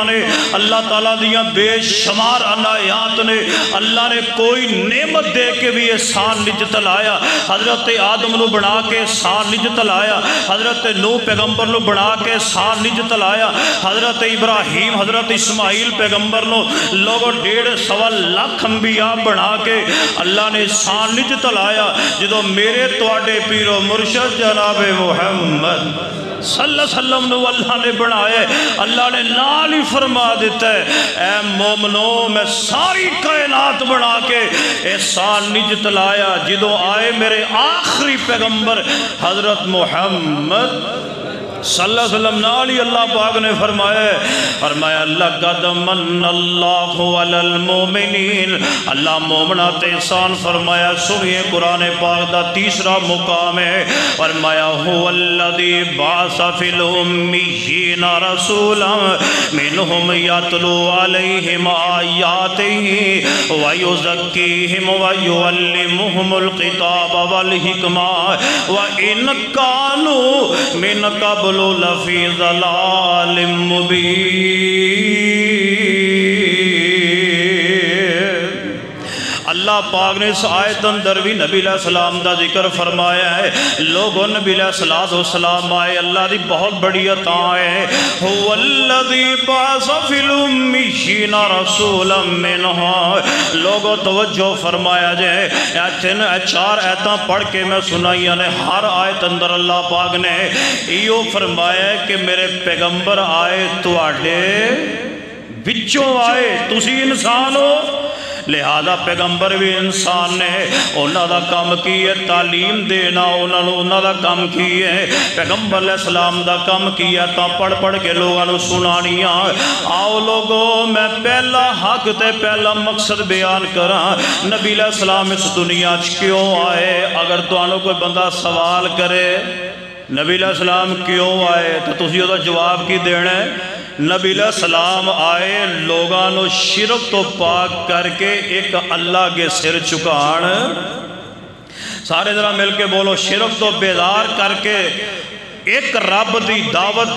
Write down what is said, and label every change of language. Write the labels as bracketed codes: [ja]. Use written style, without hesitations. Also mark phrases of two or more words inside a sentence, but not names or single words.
[pa] نے، اللہ تعالیٰ دیاں بے شمار عنایات نے، اللہ نے کوئی نعمت دے کے بھی احسان نہیں جتلایا، حضرت آدم نو بنا کے احسان نہیں جتلایا، حضرت نوح پیغمبر نو بنا کے احسان نہیں جتلایا، حضرت ابراہیم حضرت اسماعیل پیغمبر نو لوگوں 1.25 لاکھ انبیاء بنا کے اللہ نے احسان نہیں جتلایا، جدو میرے تواڈے پیرو مرشد جناب محمد [ar] صلی اللہ علیہ وسلم [pa] نو اللہ نے بنائے، اللہ نے نال ہی فرما دیتا ہے اے مومنو میں ساری کائنات بنا کے احسان نہیں جتلایا، جدو آئے میرے آخری پیغمبر حضرت محمد [ar] صلی اللہ علیہ وسلم [pa] نالی اللہ پاک نے فرمایا [ar] لَقَدْ مَنَّ اللَّهُ عَلَى الْمُؤْمِنِينَ، [pa] اللہ مومنات احسان فرمایا، سنیے قرآن پاک دا تیسرا مقام ہے، فرمایا [ar] هُوَ الَّذِي بَعَثَ فِي الْأُمِّيِّينَ رَسُولًا مِّنْهُمْ يَتْلُو عَلَيْهِمْ آيَاتِهِ وَيُزَكِّيهِمْ وَيُعَلِّمُهُمُ الْكِتَابَ وَالْحِكْمَةَ وَإِنْ كَانُوا مِنْ قَبْلُ لَفِي ضَلَالٍ مُبِينٍ۔ [pa] اللہ پاک نے اس آیت اندر بھی نبی علیہ السلام دا ذکر فرمایا ہے، لوگوں نبی علیہ السلام آئے، اللہ دی بہت بڑی عطا ہے، [ar] هُوَ الَّذِي بَعَثَ فِي الْأُمِّيِّينَ رَسُولًا مِّنْهُمْ، [pa] لوگوں توجہ فرمایا جائے، 4 آیتاں پڑھ کے میں سنائیاں نے، ہر آیت اندر اللہ پاک نے یہ فرمایا ہے کہ میرے پیغمبر آئے تواڈے وچوں آئے، تسی انسان ہو، لہذا پیغمبر بھی انسان نے انہاں دا کام کی ہے تعلیم دینا انہاں دا کام کی ہے پیغمبر علیہ السلام دا کام کیا تا پڑھ پڑھ کے لوگاں نو سنانیاں آؤ لوگو میں پہلا حق تے پہلا مقصد بیان کراں نبی علیہ السلام اس دنیا کیوں آئے اگر تو آنو کوئی بندہ سوال کرے نبی علیہ السلام کیوں آئے تو تسی دا جواب کی دینا ہے نبی علیہ السلام آئے لوگانو شرک تو پاک کر کے ایک اللہ کے سر چکان سارے ذرا مل کے بولو شرک تو بیدار کر کے ایک رب دی دعوت